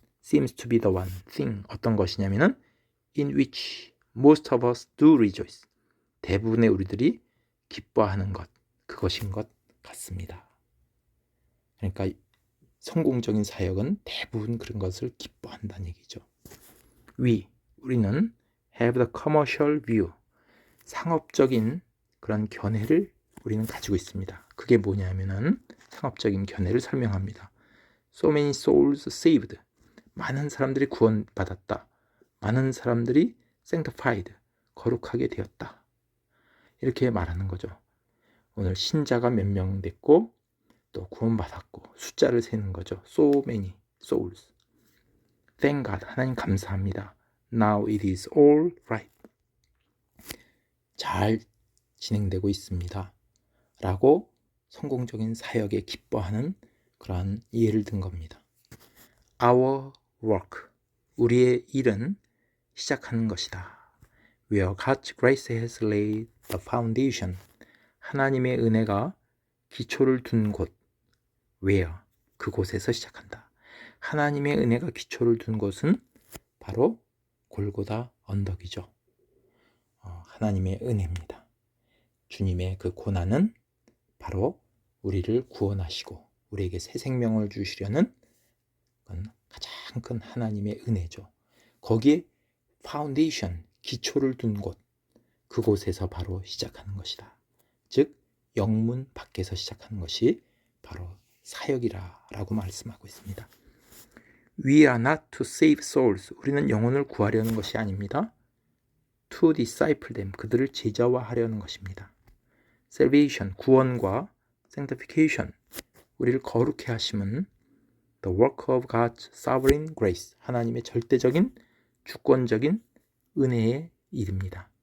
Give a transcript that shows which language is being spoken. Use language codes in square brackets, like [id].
[en] seems to be the one thing, [ko] 어떤 것이냐면은 [en] in which most of us do rejoice, [ko] 대부분의 우리들이 기뻐하는 것, 그것인 것 같습니다. 그러니까 성공적인 사역은 대부분 그런 것을 기뻐한다는 얘기죠. 우리는 [en] have the commercial view, [ko] 상업적인 그런 견해를 우리는 가지고 있습니다. 그게 뭐냐면은 상업적인 견해를 설명합니다. [en] So many souls saved, [ko] 많은 사람들이 구원받았다. 많은 사람들이 sanctified, 거룩하게 되었다. 이렇게 말하는 거죠. 오늘 신자가 몇 명 됐고 또 구원받았고 숫자를 세는 거죠. [en] So many souls. Thank God, [ko] 하나님 감사합니다. [en] Now it is all right. [ko] 잘 진행되고 있습니다. 라고 성공적인 사역에 기뻐하는 그러한 예를 든 겁니다. [en] Our work, [ko] 우리의 일은 시작하는 것이다. [en] Where God's grace has laid the foundation, [ko] 하나님의 은혜가 기초를 둔 곳. Where, 그곳에서 시작한다. 하나님의 은혜가 기초를 둔 곳은 바로 골고다 언덕이죠. 하나님의 은혜입니다. 주님의 그 고난은 바로 우리를 구원하시고 우리에게 새 생명을 주시려는 가장 큰 하나님의 은혜죠. 거기에 파운데이션, 기초를 둔 곳, 그곳에서 바로 시작하는 것이다. 즉 영문 밖에서 시작하는 것이 바로 사역이라고 말씀하고 있습니다. [en] We are not to save souls, [ko] 우리는 영혼을 구하려는 것이 아닙니다. [en] To disciple them, [ko] 그들을 제자화하려는 것입니다. Salvation, 구원과 Sanctification, 우리를 거룩해 하심은 [en] The work of God's sovereign grace, [ko] 하나님의 절대적인 주권적인 은혜의 일입니다.